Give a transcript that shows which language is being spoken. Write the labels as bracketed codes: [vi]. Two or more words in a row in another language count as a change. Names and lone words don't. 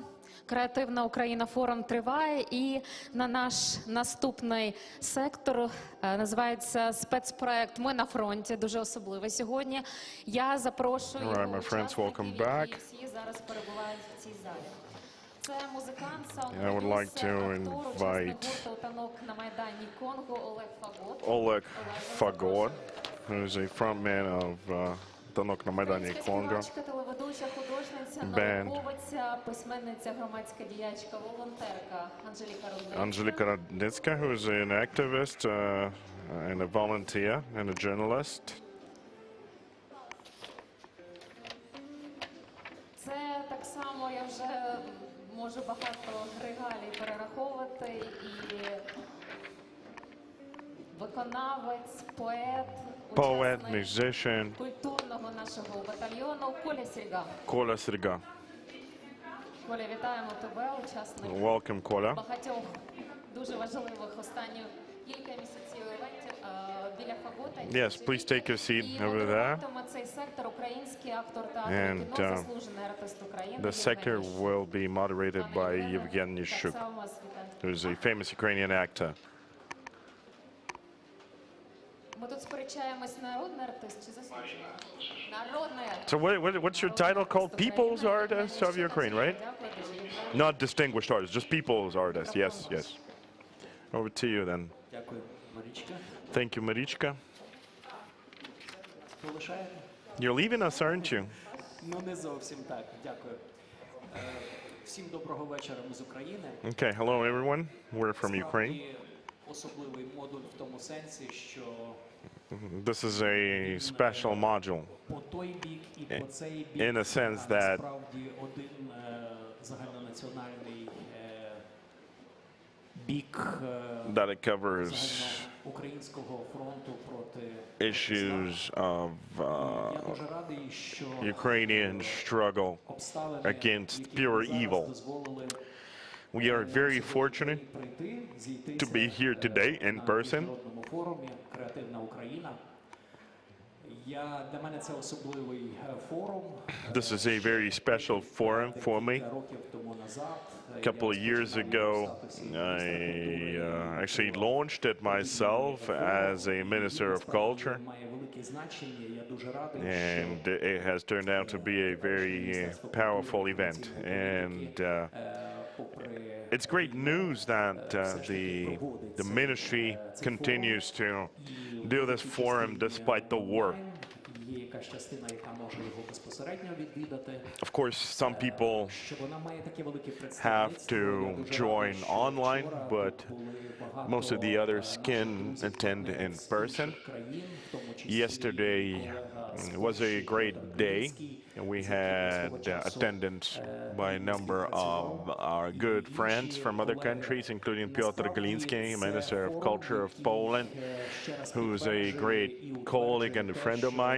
[uk] Креативна Україна форум триває, і на наш наступний сектор називається спецпроект «Ми на фронті», дуже особливий сьогодні. Я запрошую учасників, які всі зараз перебувають в цій залі. Це музикант, саунд-продюсер, актор, учасник гурту «Танок на Майдані Конго» [en] Oleg Fagot, who is a frontman of Танок на Майдані Конго [uk] телеведуча, художниця, band. науковиця, письменниця, громадська діячка, волонтерка [en] Angelika Radnicka, who is an activist and a volunteer and a journalist. [uk] Це так само, я вже можу багато регалій перераховувати, і виконавець, поет, [en] Poet, musician, [uk] культурного нашого батальйону Коля Сільга. Коля Сільга. Коля, вітаємо тебе, учасник [en] Welcome, Коля. [uk] багатьох дуже важливих останніх кілька місяців івентів біля Фагота. [en] Yes, please take your seat over there. [uk] Цей сектор український актор театру And кіно, заслужений артист України. [en] the sector will be moderated by Yevgeny Shuk, who is a famous Ukrainian actor. [uk] Ми тут сперечаємось, народний артист чи заслужений? Народний артист. [en] So what's your title called? People's Artist of Ukraine, right? Not distinguished artist, just people's artist. Yes, yes. Over to you then. [uk] Дякую, Марічка. [en] Thank you, Marichka. [uk] Полишаєте? [en] You're leaving us, aren't you? [uk] Ну, не зовсім так. Дякую. Всім доброго вечора, ми з України. [en] Okay, hello everyone. We're from Ukraine. [uk] Справді, особливий модуль в тому сенсі, що [en] This is a special module [uk] по той бік і по цей бік [en] in a sense that [uk] насправді один загальнонаціональний бік [en] that it covers [uk] українського фронту проти [en] issues of [uk] Я дуже радий, що [en] Ukrainian struggle against pure evil. We are very fortunate to be here today in person. [uk] форумі «Креативна Україна». Для мене це особливий форум. [en] This is a very special forum for me. [uk] Років тому назад [en] A couple of years ago, I actually launched it myself as a Minister of Culture, [uk] має велике значення. Я дуже радий, [en] and it has turned out to be a very powerful event. And it's great news that the ministry continues to do this forum despite the war. [uk] є якась частина, яка може його безпосередньо відвідати. [en] Of course, some people [uk] Вона має таке велике have представництво. [en] to join online, but most of the others can attend in person. Yesterday was a great day. We had attendance by a number of our good friends from other countries, including Piotr Gliński, Minister of Culture of Poland, who's a great colleague and a friend of mine.